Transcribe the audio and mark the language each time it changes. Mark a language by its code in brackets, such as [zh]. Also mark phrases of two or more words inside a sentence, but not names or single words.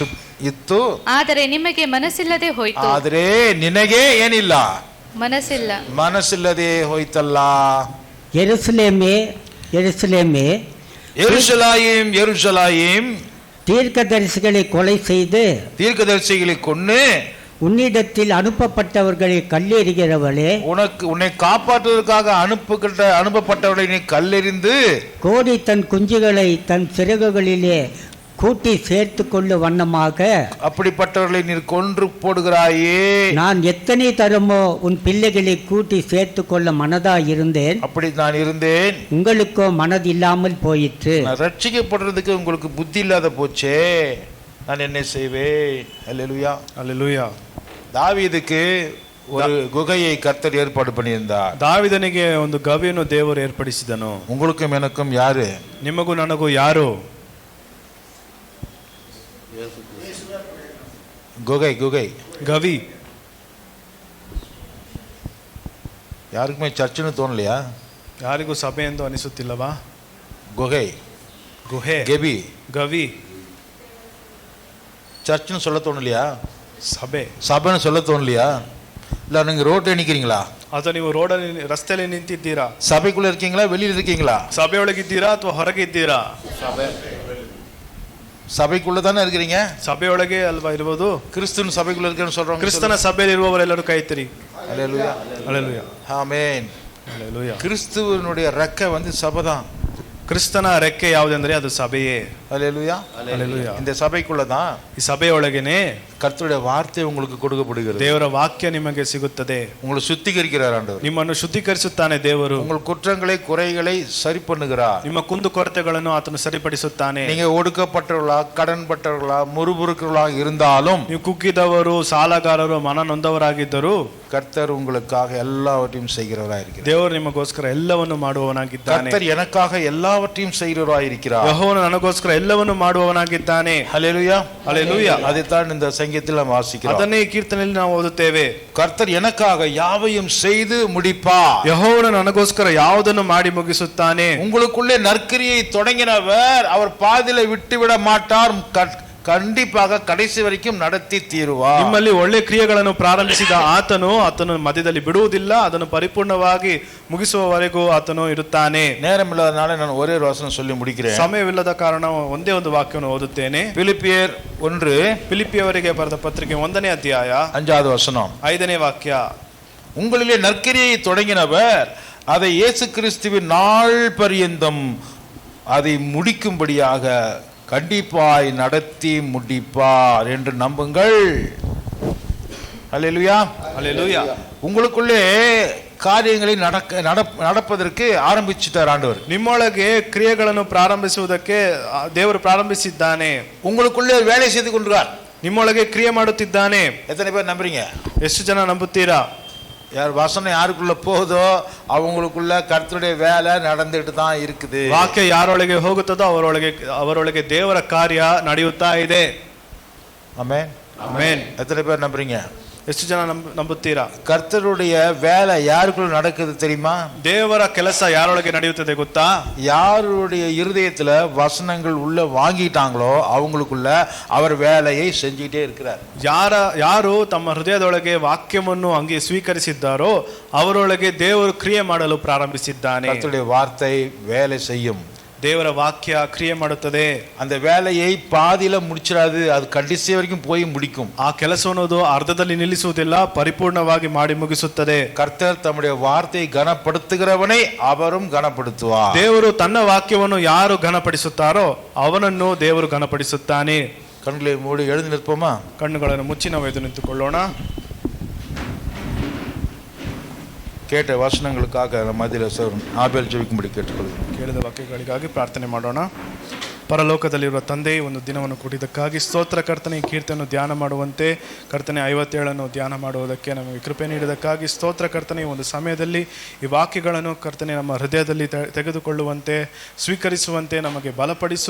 [kn] ಇತ್ತು, ಆದರೆ ನಿಮಗೆ ಮನಸ್ಸಿಲ್ಲದೆ ಹೋಯಿತು. ಆದರೆ ನಿನಗೆ ಏನಿಲ್ಲ, ಮನಸ್ಸಿಲ್ಲದೆ ಹೋಯ್ತಲ್ಲ. ಯೆರೂಸಲೇಮೇ ಯೆರೂಸಲೇಮೇ, ಯೆರೂಸಲೇಮ್ ಯೆರೂಸಲೇಮ್, [ta] தீர்க்கதரிசிகளை கொலை செய்து தீர்க்கதரிசிகளை கொன்று உன்னிடத்தில் அனுப்பப்பட்டவர்களை கல்லெறிகிறவளே, உன்னை காப்பாற்றுவதற்காக அனுப்பப்பட்டவர்களை நீ கல்லெறிந்து, கோடி தன் குஞ்சுகளை தன் சிறகுகளிலே கூட்டி சேர்த்து கொள்ளு வண்ணமாக அப்படிப்பட்டவர்களை நீர் கொன்று போடுகிறாயே. நான் எத்தனை தரமோ உன் பிள்ளைகளை கூட்டி சேர்த்து கொள்ள மனதாய் இருந்தேன், அப்படி நான் இருந்தேன், உங்களுக்கோ மனது இல்லாமல் போயிற்று. ரட்சிக்கப்படுறதுக்கு உங்களுக்கு புத்தி இல்லாத போச்சே, நான் என்ன செய்வேன்? அல்லேலூயா, அல்லேலூயா. தாவீதுக்கு ஒரு குகையை கர்த்தர் ஏற்பாடு பண்ணியிருந்தார். [kn] ದಾವಿದನಿಗೆ ಒಂದು ಗವಿಯನ್ನು ದೇವರು ಏರ್ಪಡಿಸಿದನು. [ta] உங்களுக்கும் எனக்கும் யாரு? [kn] ನಿಮಗೂ ನನಗೂ ಯಾರು? [ta] குகை [kn] ಗವಿ. [ta] யாருக்குமே சர்ச்சுன்னு தோணலையா? [kn] ಯಾರಿಗೂ ಸಭೆ ಎಂದು ಅನಿಸುತ್ತಿಲ್ಲವಾ? [ta] குகை, [kn] ಗವಿ [ta] சர்ச்சுன்னு சொல்ல தோணலையா? சபைன்னு சொல்ல தோணலையா? இல்ல நீங்க ரோட்ல நிக்கிறீங்களா? [kn] ಅಥವಾ ನೀವು ರೋಡಲ್ಲಿ ರಸ್ತೆಯಲ್ಲಿ ನಿಂತಿದ್ದೀರಾ? [ta] சபைக்குள்ள இருக்கீங்களா, வெளியில இருக்கீங்களா? [kn] ಸಭೆಯೊಳಗಿದ್ದೀರಾ ಅಥವಾ ಹೊರಗೆ ಇದ್ದೀರಾ? [ta] சபைக்குள்ள தானே இருக்கிறீங்க. [kn] ಸಭೆಯೊಳಗೆ ಅಲ್ವಾ ಇರುವುದು? [ta] கிறிஸ்துவின் சபைக்குள்ள இருக்கேன்னு சொல்றோம். [kn] ಕ್ರಿಸ್ತನ ಸಭೆಯಲ್ಲಿ ಇರುವವರೆಲ್ಲರೂ ಕೈ ಎತ್ತಿರಿ. [ta] ஹல்லேலூயா, [kn] ಹಲ್ಲೆಲೂಯಾ, [ta] ஆமென். [kn] ಹಲ್ಲೆಲೂಯಾ. [ta] கிறிஸ்துவினுடைய ரெக்கை சபைதான். [kn] ಕ್ರಿಸ್ತನ ರೆಕ್ಕೆ ಯಾವುದೆಂದ್ರೆ ಅದು ಸಭೆಯೇ. [ta] ஹல்லேலூயா, [kn] ಹಲ್ಲೆಲೂಯಾ. [ta] இந்த சபைக்குள்ள தான் [kn] ಈ ಸಭೆಯೊಳಗೇನೆ [ta] கர்த்தருடைய வார்த்தை உங்களுக்கு கொடுக்கப்படுகிறது. [kn] ದೇವರ ವಾಕ್ಯ ನಿಮಗೆ ಸಿಗುತ್ತದೆ. [ta] உங்களை சுத்திகரிக்கிறார் ஆண்டவர். [kn] ನಿಮ್ಮನ್ನು ಶುದ್ಧೀಕರಿಸುತ್ತಾನೆ ದೇವರು. [ta] உங்கள் குற்றங்களை குறைகளை சரி பண்ணுகிறார். [kn] ನಿಮ್ಮ ಕುಂದು ಕೊರತೆಗಳನ್ನು ಆತನು ಸರಿಪಡಿಸುತ್ತಾನೆ. [ta] நீங்க ஒடுக்கப்பட்டவர்களா, கடன்பட்டவர்களா, முறுமுறுக்கிறவர்களா இருந்தாலும், [kn] ನೀವು ಕುಗ್ಗಿದವರು, ಸಾಲಗಾರರು, ಮನ ನೊಂದವರಾಗಿದ್ದರು, [ta] கர்த்தர் உங்களுக்காக எல்லாவற்றையும் செய்கிறவராய் இருக்கிறார். [kn] ದೇವರು ನಿಮಗೋಸ್ಕರ ಎಲ್ಲವನ್ನು ಮಾಡುವವನಾಗಿದ್ದಾನೆ. [ta] கர்த்தர் எனக்காக எல்லாவற்றையும் செய்கிறவராய் இருக்கிறார். [kn] ಯೆಹೋವನು ನನಗೋಸ್ಕರ ಎಲ್ಲವನ್ನು ಮಾಡುವವನಾಗಿದ್ದಾನೆ. [ta] ஹல்லேலூயா, [kn] ಹಲ್ಲೆಲೂಯಾ. [ta] அதைத்தான் இந்த சங்கீதத்தில் நாம் வாசிக்கிறோம். [kn] ಅದನ್ನೇ ಈ ಕೀರ್ತನೆಯಲ್ಲಿ ನಾವು ಓದುತ್ತೇವೆ. [ta] கர்த்தர் எனக்காக யாவையும் செய்து முடிப்பார். [kn] ಯೆಹೋವನು ನನಗೋಸ್ಕರ ಯಾವುದನ್ನು ಮಾಡಿ ಮುಗಿಸುತ್ತಾನೆ. [ta] உங்களுக்குள்ளே நற்கிரியை தொடங்கினவர் அவர் பாதியில விட்டுவிட மாட்டார். கண்டிப்பாக கடைசி வரைக்கும் நடத்தி தீருவார். [kn] ನಿಮ್ಮಲ್ಲಿ ಒಳ್ಳೆ ಕ್ರಿಯೆಗಳನ್ನು ಪ್ರಾರಂಭಿಸಿದ ಆತನು ಮಧ್ಯದಲ್ಲಿ ಬಿಡುವುದಿಲ್ಲ. ಅದನ್ನು ಪರಿಪೂರ್ಣವಾಗಿ ಮುಗಿಸುವವರೆಗೂ ಆತನು ಇರುತ್ತಾನೆ. [ta] நேரமில்லாதனால நான் ஒரே ஒரு வசனம் சொல்லி முடிக்கிறேன். [kn] ಸಮಯವಿಲ್ಲದ ಕಾರಣ ಒಂದೇ ಒಂದು ವಾಕ್ಯವನ್ನು ಓದುತ್ತೇನೆ. [ta] பிலிப்பியர் 1 [kn] ಫಿಲಿಪ್ಪಿಯವರಿಗೆ ಬರೆದ ಪತ್ರಿಕೆ 1ನೇ ಅಧ್ಯಾಯ [ta] 5வது வசனம். [kn] 5ನೇ ವಾಕ್ಯ. [ta] உங்களிலே நற்கிரியை தொடங்கினவர் அதை இயேசு கிறிஸ்துவின் நாள் பரியந்தம் அதை முடிக்கும்படியாக கண்டிப்பாய் நடத்தி முடிப்பார் என்று நம்புங்கள். அல்லேலூயா, அல்லேலூயா. உங்களுக்குள்ளே ಕಾರ್ಯங்களை நடப்பதற்கு ஆரம்பிச்சிட்டார் ஆண்டவர். [kn] ನಿಮ್ಮೊಳಗೆ ಕ್ರಿಯೆಗಳನ್ನು ಪ್ರಾರಂಭಿಸುವುದಕ್ಕೆ ದೇವರು ಪ್ರಾರಂಭಿಸಿದ್ದಾನೆ. [ta] உங்களுக்குள்ளே வேலை செய்து கொண்டிருக்கிறார். [kn] ನಿಮ್ಮೊಳಗೆ ಕ್ರಿಯೆ ಮಾಡುತ್ತಿದ್ದಾನೆ. [ta] எத்தனை பேர் நம்புறீங்க? [kn] ಎಷ್ಟು ಜನ ನಂಬುತ್ತೀರಾ? [ta] யார் வசனம் யாருக்குள்ள போகுதோ அவங்களுக்குள்ள கர்த்தருடைய வேலை நடந்துட்டு தான் இருக்குது. [kn] ವಾಕ್ಯ ಯಾರೊಳಗೆ ಹೋಗುತ್ತದೋ ಅವರೊಳಗೆ ದೇವರ ಕಾರ್ಯ ನಡೆಯುತ್ತಾ ಇದೆ. ಆಮೆನ್, ಆಮೆನ್. [ta] எத்தனை பேர் நம்புறீங்க? [kn] ಎಷ್ಟು ಜನ ನಂಬುತ್ತೀರಾ? [ta] கர்த்தருடைய வேலை யாருக்குள்ள நடக்குது தெரியுமா? [kn] ದೇವರ ಕೆಲಸ ಯಾರೊಳಗೆ ನಡೆಯುತ್ತದೆ ಗೊತ್ತಾ? [ta] யாருடைய இருதயத்துல வசனங்கள் உள்ள வாங்கிட்டாங்களோ அவங்களுக்குள்ள அவர் வேலையை செஞ்சுட்டே இருக்கிறார். [kn] ಯಾರು ತಮ್ಮ ಹೃದಯದೊಳಗೆ ವಾಕ್ಯವನ್ನು ಹಂಗೆ ಸ್ವೀಕರಿಸಿದ್ದಾರೋ ಅವರೊಳಗೆ ದೇವರು ಕ್ರಿಯೆ ಮಾಡಲು ಪ್ರಾರಂಭಿಸಿದ್ದಾನೆ. [ta] கர்த்தருடைய வார்த்தை வேலை செய்யும். [kn] ದೇವರ ವಾಕ್ಯ ಕ್ರಿಯೆ ಮಾಡುತ್ತದೆ. [ta] அந்த வேலையை பாதியில முடிச்சிடாது, அது கடைசி வரைக்கும் போய் முடிக்கும். [kn] ಆ ಕೆಲಸವನ್ನು ಅರ್ಧದಲ್ಲಿ ನಿಲ್ಲಿಸುವುದಿಲ್ಲ, ಪರಿಪೂರ್ಣವಾಗಿ ಮಾಡಿ ಮುಗಿಸುತ್ತದೆ. [ta] கர்த்தர் தம்முடைய வார்த்தையை கனப்படுத்துகிறவனை அவரும் கனப்படுத்துவார். [kn] ದೇವರು ತನ್ನ ವಾಕ್ಯವನ್ನು ಯಾರು ಘನಪಡಿಸುತ್ತಾರೋ ಅವನನ್ನು ದೇವರು ಘನಪಡಿಸುತ್ತಾನೆ. [ta] கண்களை மூடி எழுந்து நிற்போமா? [kn] ಕಣ್ಣುಗಳನ್ನು ಮುಚ್ಚಿ ನಾವು ಎದ್ದು ನಿಂತುಕೊಳ್ಳೋಣ. [ta] கேட்ட வசனங்களுக்காக மத்தியில ஆபேல் ஜெபிக்கும்படி கேட்டுக்கொள்கிறேன். [kn] ಕೇಳಿದ ವಾಕ್ಯಗಳಿಗಾಗಿ ಪ್ರಾರ್ಥನೆ ಮಾಡೋಣ. ಪರಲೋಕದಲ್ಲಿರುವ ತಂದೆ, ಒಂದು ದಿನವನ್ನು ಕೊಟ್ಟಿದ್ದಕ್ಕಾಗಿ ಸ್ತೋತ್ರ. ಕರ್ತನೆ, ಈ ಕೀರ್ತನೆಯನ್ನು ಧ್ಯಾನ ಮಾಡುವಂತೆ ಕರ್ತನೆ 57 ಧ್ಯಾನ ಮಾಡುವುದಕ್ಕೆ ನಮಗೆ ಕೃಪೆ ನೀಡಿದ್ದಕ್ಕಾಗಿ ಸ್ತೋತ್ರ. ಕರ್ತನೆ, ಈ ಒಂದು ಸಮಯದಲ್ಲಿ ಈ ವಾಕ್ಯಗಳನ್ನು ಕರ್ತನೆ ನಮ್ಮ ಹೃದಯದಲ್ಲಿ ತೆಗೆದುಕೊಳ್ಳುವಂತೆ ಸ್ವೀಕರಿಸುವಂತೆ ನಮಗೆ ಬಲಪಡಿಸು.